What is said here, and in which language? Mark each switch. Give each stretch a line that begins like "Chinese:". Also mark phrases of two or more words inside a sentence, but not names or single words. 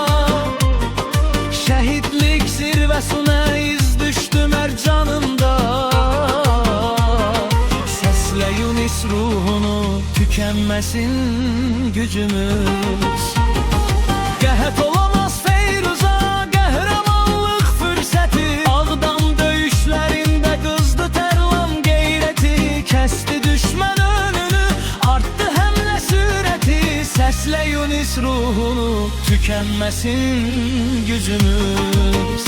Turkish: Şehitlik zirvesine iz düştü mercanında. Sesle Yunus ruhunu, tükenmesin gücümüz.
Azerbaijani: Qəhət olamaz Feyruza, qəhrəmanlıq fürsəti. Ağdam döyüşlərində qızdı tərlan qeyrəti. Kəsdi düşmən önünü, arttı həmlə sürəti. Səslə Yunus ruhunu,
Turkish: tükenmesin gücümüz.